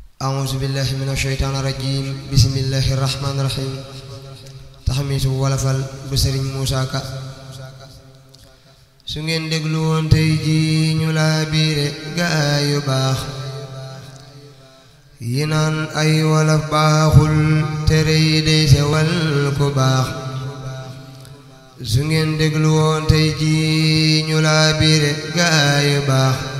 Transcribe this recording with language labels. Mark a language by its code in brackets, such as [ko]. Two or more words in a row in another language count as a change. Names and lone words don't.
[ar] أعوذ بالله من الشيطان الرجيم بسم الله الرحمن الرحيم [wo] taxamitu wolofal bu Sëriñ Muusaa Ka su ngeen déglu woon tey ji ñu laa biire gaa yu baax yi naan ay wolof baaxul tere yi dey sewal ku baax su ngeen déglu woon tey ji ñu laa biire gaa yu baax